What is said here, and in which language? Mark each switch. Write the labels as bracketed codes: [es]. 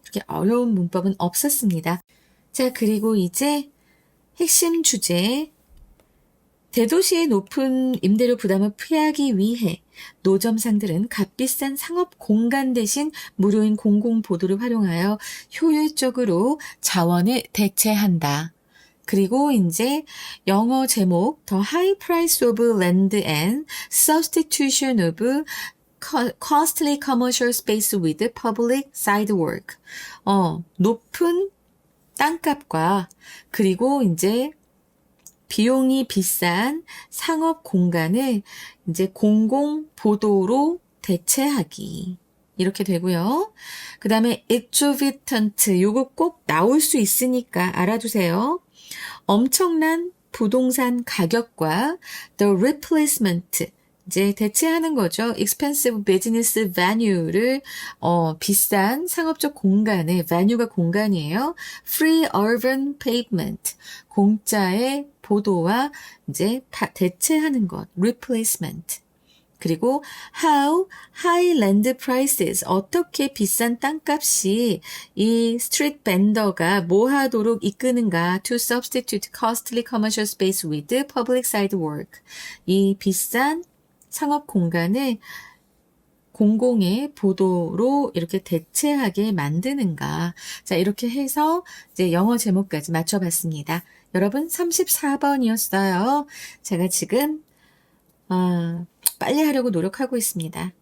[ko] 그렇게 어려운 문법은 없었습니다. 자, 그리고 이제 핵심 주제 대도시의 높은 임대료 부담을 피하기 위해 노점상들은 값비싼 상업 공간 대신 무료인 공공보도를 활용하여 효율적으로 자원을 대체한다. 그리고 이제 영어 제목 [en] The High Price of Land and Substitution of Costly Commercial Space with Public Sidewalk. [ko] 높은 땅값과 그리고 이제 비용이 비싼 상업 공간을 이제 공공보도로 대체하기. 이렇게 되고요. 그 다음에 exorbitant, 요거 꼭 나올 수 있으니까 알아두세요. 엄청난 부동산 가격과 [en] the replacement, [ko] 이제 대체하는 거죠. [en] expensive business venue [ko] 를 비싼 상업적 공간에 venue가 공간이에요. [en] free urban pavement, [ko] 공짜의 보도와 이제 대체하는 것, replacement. [en] 그리고 how high land prices, [ko] 어떻게 비싼 땅값이 이 스트리트 벤더가 뭐 하도록 이끄는가 [en] to substitute costly commercial space with public sidewalk. [ko] 이 비싼 상업 공간을 공공의 보도로 이렇게 대체하게 만드는가. 자, 이렇게 해서 이제 영어 제목까지 맞춰봤습니다. 여러분 34번이었어요. 제가 지금 빨리 하려고 노력하고 있습니다.